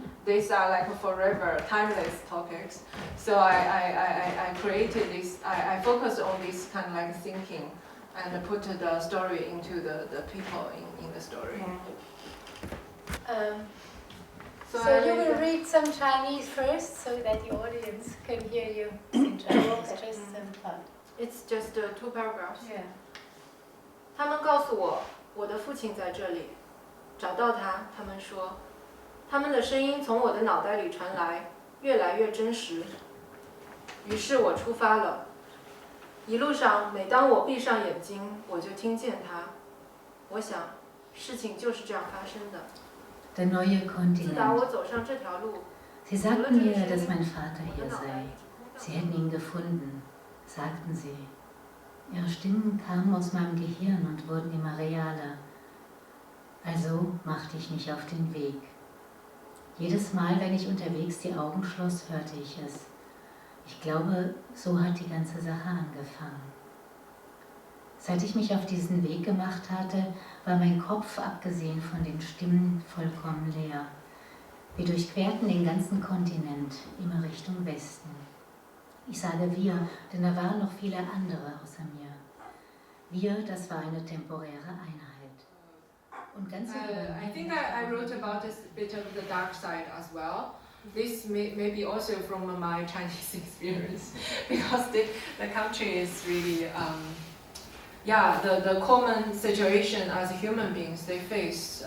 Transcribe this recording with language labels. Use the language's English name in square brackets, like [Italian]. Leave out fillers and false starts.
[English] These are like forever, timeless topics. So I created this, I focused on this kind of like thinking and put the story into the people in the story. So you will read some Chinese first so that the audience can hear you in Chinese, just some part. It's just 2 paragraphs. Yeah. [Chinese] 他们告诉我，我的父亲在这里，找到他。他们说，他们的声音从我的脑袋里传来，越来越真实。于是我出发了。一路上，每当我闭上眼睛，我就听见他。我想，事情就是这样发生的。 [German] Der neue Kontinent. [Chinese] 自打我走上这条路， [German] Sie sagten mir, dass mein Vater hier sei. Sie hätten ihn gefunden, sagten sie. Ihre Stimmen kamen aus meinem Gehirn und wurden immer realer. Also machte ich mich auf den Weg. Jedes Mal, wenn ich unterwegs die Augen schloss, hörte ich es. Ich glaube, so hat die ganze Sache angefangen. Seit ich mich auf diesen Weg gemacht hatte, war mein Kopf, abgesehen von den Stimmen, vollkommen leer. Wir durchquerten den ganzen Kontinent, immer Richtung Westen. Ich sage wir, denn da waren noch viele andere außer mir. Wir, das war eine temporäre Einheit. Und ganz [English] I think I wrote about this bit of the dark side as well. This may be also from my Chinese experience, because the country is really, the common situation as human beings they face.